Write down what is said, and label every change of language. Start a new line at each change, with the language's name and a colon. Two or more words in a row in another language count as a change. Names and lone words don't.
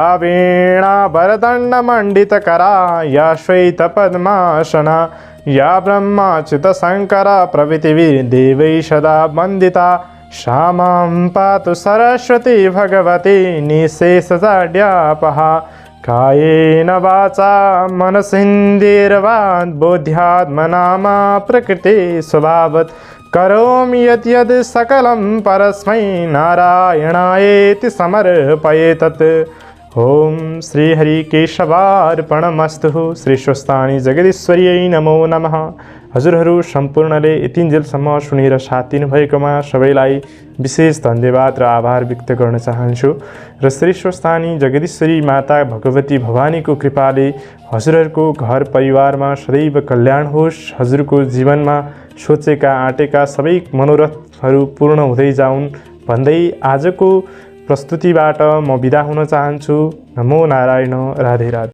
Sanskrit: वीणाभरदण्डमण्डितकरा या श्वेतपद्मासना या ब्रह्माच्युतशङ्करा प्रभृतिभिर्देवैः सदा वन्दिता सा मां पातु सरस्वती भगवती निःशेषजाड्यापहा कायेन वाचा मनसेन्द्रियैर्वा बुद्ध्यात्मना मा प्रकृते स्वभावत् करोमि यद्यद् सकलं परस्मै नारायणायेति समर्पयेतत्। ओम श्री हरिकेशवार्पणमस्तु। श्री स्वस्थानी जगदीश्वर्यै नमो नमः।
Nepali: हजुरहरू सम्पूर्णले यतिन्जेलसम्म सुनेर साथ दिनुभएकोमा सबैलाई विशेष धन्यवाद र आभार व्यक्त गर्न चाहन्छु र श्री स्वस्थानी जगदीश्वरी माता भगवती भवानीको कृपाले हजुरहरूको घर परिवारमा सदैव कल्याण होस्, हजुरको जीवनमा सोचेका आँटेका सबै मनोरथहरू पूर्ण हुँदै जाउन् भन्दै आजको प्रस्तुतिबाट म बिदा हुन चाहन्छु।
Sanskrit: नमो नारायण। राधे राधे।